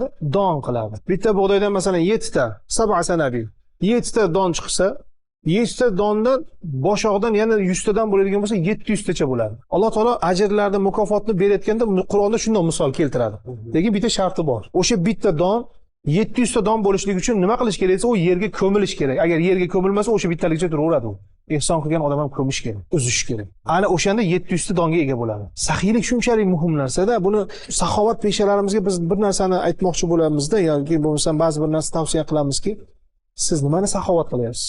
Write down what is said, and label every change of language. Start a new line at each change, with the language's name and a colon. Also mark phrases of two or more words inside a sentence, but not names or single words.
Uzbek: Don qiladi. Bitta bug'doydan masalan 7 ta, 7 sanabi, 7 ta don chiqsa, 7 ta dondan boshoqdan yana 100 tadan bo'ladigan bo'lsa 700 tacha bo'ladi. Alloh taolo ajrlarni, mukofotni berayotganda Qur'onda shunday misol keltiradi. Lekin bitta sharti bor. O'sha bitta don 700 ta don bo'lishligi uchun nima qilish kerak desa, u yerga ko'milish kerak. Agar yerga ko'milmasa, o'sha bittalikcha turaveradi u. Ihson qilgan odam ham ko'mish kerak, uzish kerak. Ana o'shanda 700 ta donga ega bo'ladi. Saxiylik shunchalik muhim narsa-da, buni saxovat peshalarimizga biz bir narsani aytmoqchi bo'lamiz-da, yoki bo'lmasa ba'zi bir narsa tavsiya qilamizki, siz nimani saxovat qilyapsiz?